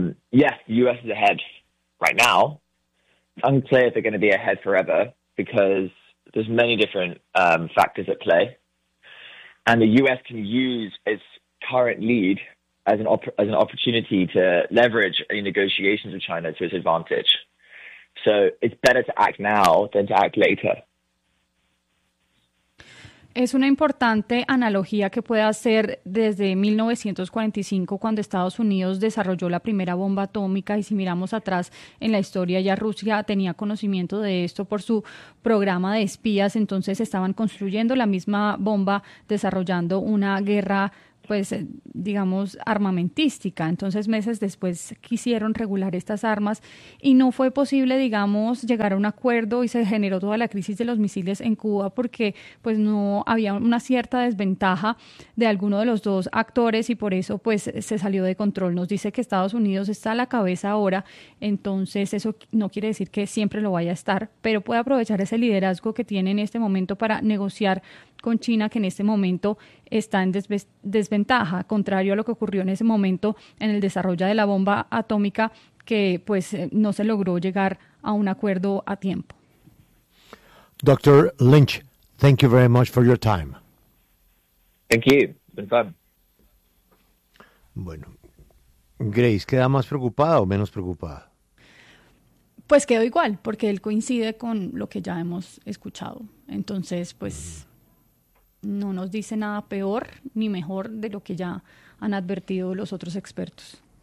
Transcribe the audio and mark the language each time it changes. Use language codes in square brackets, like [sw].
[en] Yes, the US is ahead right now. Unclear if they're going to be ahead forever because there's many different factors at play. And the US can use its current lead as an opportunity to leverage any negotiations with China to its advantage. So it's better to act now than to act later. [es] Es una importante analogía que puede hacer desde 1945, cuando Estados Unidos desarrolló la primera bomba atómica. Y si miramos atrás en la historia, ya Rusia tenía conocimiento de esto por su programa de espías. Entonces estaban construyendo la misma bomba, desarrollando una guerra pues, digamos, armamentística. Entonces, meses después quisieron regular estas armas y no fue posible, digamos, llegar a un acuerdo y se generó toda la crisis de los misiles en Cuba porque, pues, no había una cierta desventaja de alguno de los dos actores y por eso, pues, se salió de control. Nos dice que Estados Unidos está a la cabeza ahora, entonces eso no quiere decir que siempre lo vaya a estar, pero puede aprovechar ese liderazgo que tiene en este momento para negociar con China, que en este momento está en desventaja, contrario a lo que ocurrió en ese momento en el desarrollo de la bomba atómica, que pues no se logró llegar a un acuerdo a tiempo. [en] Dr. Lynch, thank you very much for your time. Thank you. It's been fun. [es] Bueno, Grace, ¿queda más preocupada o menos preocupada? Pues quedó igual, porque él coincide con lo que ya hemos escuchado. Entonces, pues... No nos dice nada peor ni mejor de lo que ya han advertido los otros expertos.